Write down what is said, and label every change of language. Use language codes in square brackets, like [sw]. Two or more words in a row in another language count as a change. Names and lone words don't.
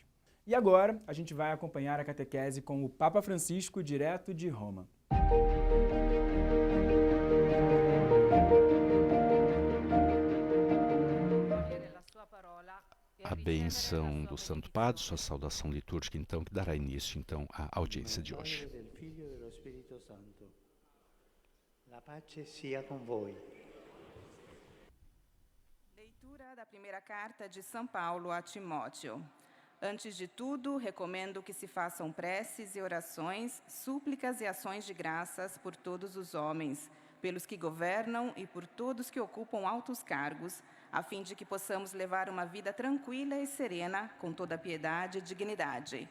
[pt] E agora a gente vai acompanhar a catequese com o Papa Francisco direto de Roma. A bênção do Santo Padre, sua saudação litúrgica, então, que dará início, então, à audiência de hoje. [it] La pace sia con voi. [pt] Leitura da primeira carta de São Paulo a Timóteo. Antes de tudo, recomendo que se façam preces e orações, súplicas e ações de graças por todos os homens, pelos que governam e por todos que ocupam altos cargos, a fim de que possamos levar uma vida tranquila e serena, com toda piedade e dignidade.